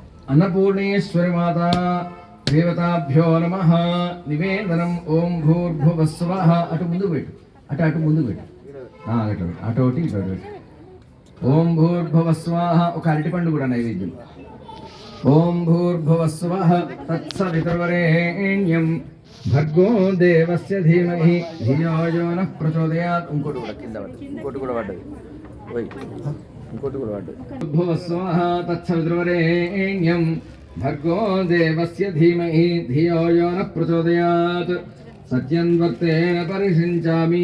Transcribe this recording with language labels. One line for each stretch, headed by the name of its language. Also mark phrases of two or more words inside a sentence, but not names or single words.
Sanskrit: अन्नपूर्णेश्वरी माता देवताभ्यो नमः निवेदनम ओम भूर्भुवः स्वः
Telugu: అటు ముందు పెట్టు అటు ముందు పెట్టు అటు ఒకటి ఇటు ఒకటి
Sanskrit: ఓం భూర్భువः స్వాహ
Telugu: ఒక అరటిపండు కూడా నైవేద్యం
Sanskrit: ఓం భూర్భువः స్వః తత్సవితుర్వరేణ్యం భర్గో దేవస్య ధీమహి ధియో యో నః ప్రచోదయాత్
Telugu: ఇంకోటి కూడా కింద పడ్డది ఇంకోటి కూడా పడ్డది
Sanskrit: భూర్భువः స్వాహ తత్సవితుర్వరేణ్యం భర్గో దేవస్య ధీమహి ధియో యో నః ప్రచోదయాత్
Telugu: సత్యన్వర్తేన పరిషించామి.